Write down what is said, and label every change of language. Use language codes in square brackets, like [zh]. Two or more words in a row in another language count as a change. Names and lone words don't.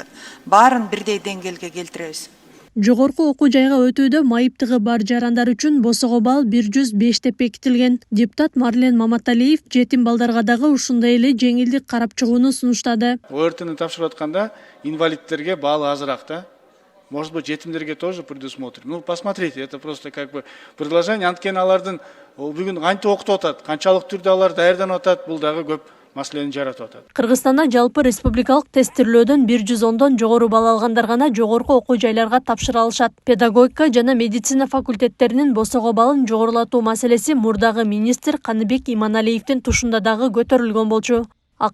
[ky] Баарын бирдей деңгээлге келтиребиз. Жогорку окуу жайга өтүүдө майыптыгы бар жарандар үчүн босого бал 105 деп бекитилген. Депутат Марлен Маматалиев жетим балдарга дагы ушундай эле жеңилдик карап чыгууну сунуштады. ОЕРТни тапшырып атканда инвалидтерге баалы азыраак да. [ru] Может быть, жетимдерге тоже предусмотрим. Ну, посмотрите, это просто как бы предложение. [ky] Анткени алардын бүгүн кантип окутуп атат, канчалык түрдө алар даярданып атат, бул дагы көп маселени жаратып атат. Кыргызстанда жалпы республикалык тесттөөлөөдөн 110дон жогору бал алгандар гана жогорку окуу жайларга тапшыра алышат. Педагогика жана медицина факультеттеринин босого балын жогорулатуу маселеси мурдагы министр Каныбек Иманалиевдин тушунда дагы көтөрүлгөн болчу.